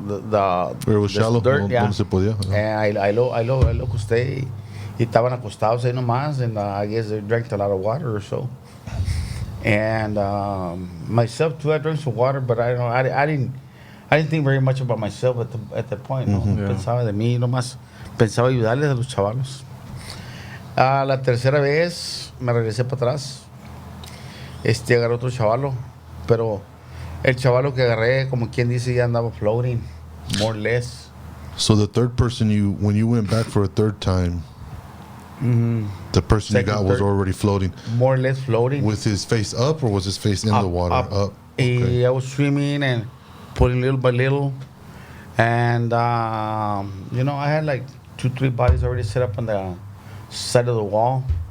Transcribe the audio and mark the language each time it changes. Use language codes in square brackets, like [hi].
[en] Where it was shallow, dirt, yeah. [es] donde se podía. [en] And I lo acosté y estaban acostados ahí nomás, and I guess they drank a lot of water or so. And myself too, I drank some water, but I didn't think very much about myself at that point. [es] No pensaba de mí, nomás pensaba ayudarles a los chavalos. La tercera vez me regresé para atrás. Agarré otro chavalo, pero el chavalo que agarré, como quien dice, ya andaba floating, more or less. [en] So the third person when you went back for a third time, the person Second, you got was third. already floating. More or less floating. With his face up, or was his face in the water? Up. Okay. I was swimming and pulling little by little. And, I had like 2-3 bodies already set up on the side of the wall.